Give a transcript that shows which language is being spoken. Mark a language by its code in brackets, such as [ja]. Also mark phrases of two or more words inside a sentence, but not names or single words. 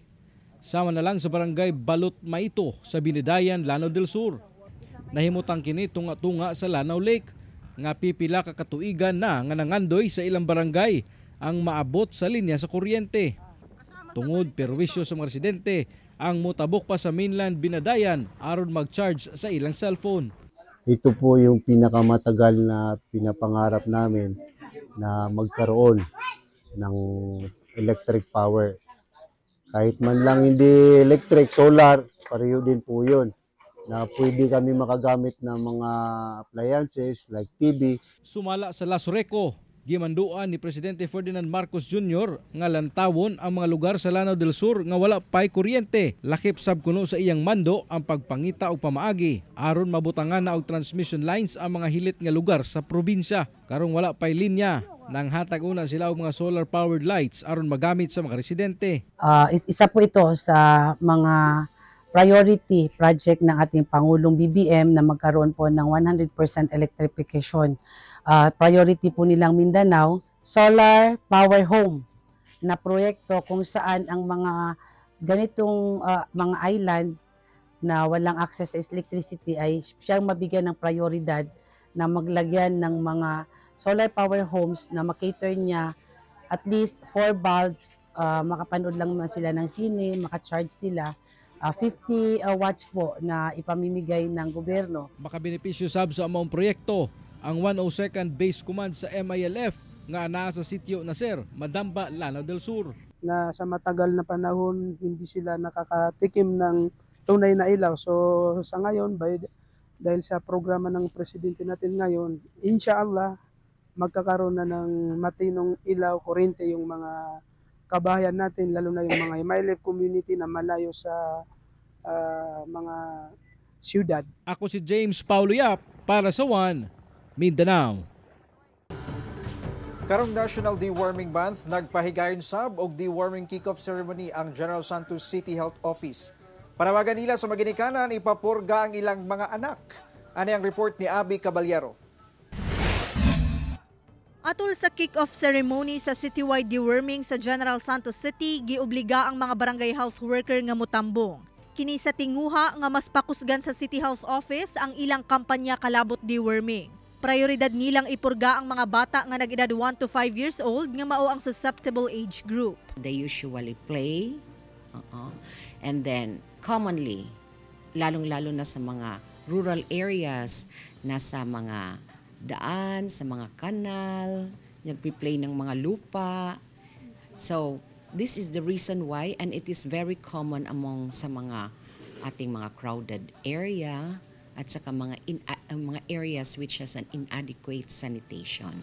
[ceb] Sama na lang sa barangay Balot Maito sa Binidayan, Lanao del Sur. Nahimutang kini tunga-tunga sa Lanao Lake nga pipila ka katuigan na nga nangandoy sa ilang barangay ang maabot sa linya sa kuryente. Tungod perwisyo sa mga residente ang mutabok pa sa mainland Binadayan aron mag-charge sa ilang cellphone. [tl] Ito po yung pinakamatagal na pinapangarap namin na magkaroon ng [en] electric power. [tl] Kahit man lang hindi electric, solar, pareho din po yun. Na pwede kami makagamit ng mga [en] appliances like TV. [ceb] Sumala sa Lasoreco, gimanduan ni Presidente Ferdinand Marcos Jr. nga lantawon ang mga lugar sa Lanao del Sur nga wala pay kuryente. Lakip sab kuno sa iyang mando ang pagpangita og pamaagi aron mabutangan na og [en] transmission lines [ceb] ang mga hilit nga lugar sa probinsya. Karong wala pay linya, nang hatag una sila og mga [en] solar powered lights [ceb] aron magamit sa mga residente. [tl] Isa po ito sa mga [en] priority project [tl] ng ating Pangulong BBM na magkaroon po ng 100% electrification. Priority po nilang Mindanao, [en] solar power home [tl] na proyekto kung saan ang mga ganitong mga island na walang access sa electricity ay siyang mabigyan ng prioridad na maglagyan ng mga [en] solar power homes [tl] na makater niya [en] at least [tl] 4 bulbs, makapanood lang sila ng sine, makacharge sila. 50 watts po na ipamimigay ng gobyerno. [ceb] Makabenepisyo sab sa among proyekto ang 102nd Base Command sa MILF nga naa sa sitio Naser, Madamba, Lanao del Sur. [tl] Na sa matagal na panahon hindi sila nakakatikim ng tunay na ilaw. So sa ngayon, dahil sa programa ng presidente natin ngayon, inshallah magkakaroon na ng matinong ilaw, kuryente yung mga kabahayan natin, lalo na yung mga MILF community na malayo sa mga siyudad. [ceb] Ako si James Paulo Yap para sa One Mindanao. Karong National Deworming Month, nagpahigayon sab og [en] deworming kick-off ceremony [ceb] ang General Santos City Health Office. Panawagan nila sa maginikanan, ipapurga ang ilang mga anak. Ano ang report ni Abby Caballero? Atol sa [en] kick-off ceremony [ceb] sa [en] citywide deworming [ceb] sa General Santos City, giobliga ang mga barangay [en] health worker [ceb] nga mutambong. Kini sa tinguha nga mas pakusgan sa City Health Office ang ilang kampanya kalabot deworming. Prioridad nilang ipurga ang mga bata nga nag-edad [en] 1 to 5 years old [ceb] nga mao ang [en] susceptible age group. They usually play and then commonly, [tl] lalong-lalo na sa mga [en] rural areas, [tl] nasa mga daan, sa mga kanal, nagpi-play ng mga lupa. [en] So, this is the reason why, and it is very common among [tl] sa mga ating mga [en] crowded area [tl] at saka mga [en] areas which has an inadequate sanitation.